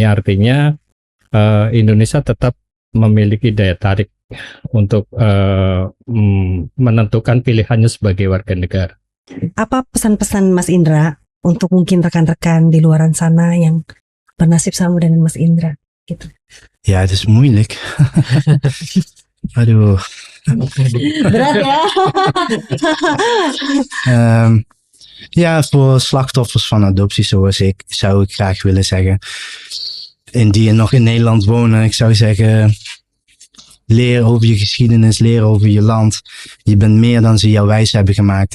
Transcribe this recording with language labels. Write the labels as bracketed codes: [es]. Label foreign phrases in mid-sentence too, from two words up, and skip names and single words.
[id] Artinya Indonesia tetap memiliki daya tarik untuk menentukan pilihannya sebagai warga negara. Apa pesan-pesan Mas Indra untuk mungkin rekan-rekan di luaran sana yang bernasib sama dengan Mas Indra gitu? [nl] Ja, het is moeilijk. [id] Aduh. Berat ya. [nl] Ja, voor slachtoffers van adoptie zoals ik, zou ik graag willen zeggen, die nog in Nederland wonen, ik zou zeggen, leer over je geschiedenis, leer over je land. Je bent meer dan ze jou wijs hebben gemaakt.